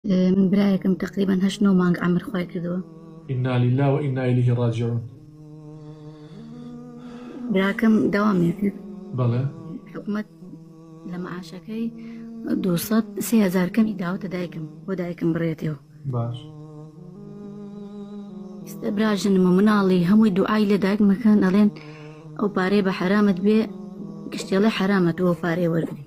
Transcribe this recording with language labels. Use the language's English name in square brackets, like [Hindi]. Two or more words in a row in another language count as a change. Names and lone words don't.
[Central Kurdish] من برايكم تقريبا هشنو مانگ عمر خوای کردووە. [Arabic] إنا لله وإنا إليه راجعون. [Central Kurdish] براکەم داوامێ کرد بەڵێ حکومەت لە مەعاشەکەی 230,000 کەمی داوەتە دایکم بۆ دایکم بڕێتەوە. باش ئێستا براژنم و مناڵی هەمووی دوعای لە دایک مەکەن ئەڵێن ئەو پارەی بە حرامت بێ گشتێڵێ حرامەت ئەو پارەی وەرگری.